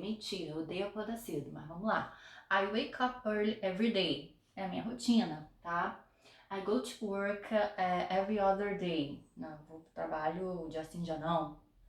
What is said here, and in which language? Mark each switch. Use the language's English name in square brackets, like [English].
[Portuguese] Mentira, eu odeio acordar cedo, mas vamos lá. [English] I wake up early every day. [Portuguese] É a minha rotina, tá? [English] I go to work every other day. [Portuguese] Não, vou pro trabalho dia sim, dia não.